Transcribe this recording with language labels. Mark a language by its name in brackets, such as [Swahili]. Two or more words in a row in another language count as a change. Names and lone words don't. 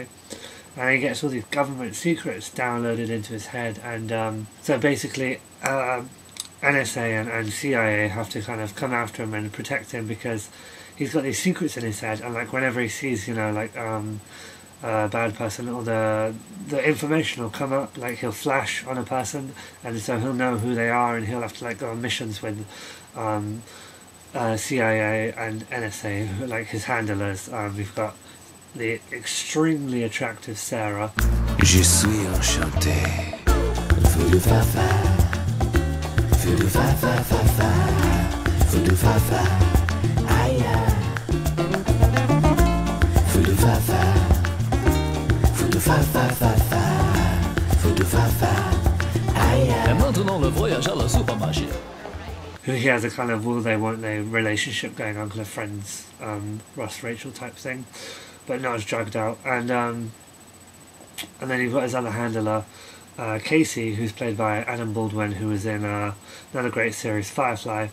[English] And he gets all these government secrets downloaded into his head, and so basically NSA and CIA have to kind of come after him and protect him because he's got these secrets in his head, and like whenever he sees a bad person, or the information will come up, like he'll flash on a person, and so he'll know who they are, and he'll have to like go on missions with CIA and NSA, like his handlers. We've got the extremely attractive Sarah. [French] Je suis enchanté. Voodoo fa-fa. Voodoo fa-fa-fa-fa. Voodoo fa-fa. Aïe. Voodoo fa-fa. Voodoo fa-fa-fa-fa. Voodoo fa-fa. Aïe. Et maintenant le voyage à la supermarché. [English] He has a kind of will they won't they relationship going on, kind of friends, Ross Rachel type thing, but not as dragged out. And then you've got his other handler, Casey, who's played by Adam Baldwin, who was in another great series, Firefly.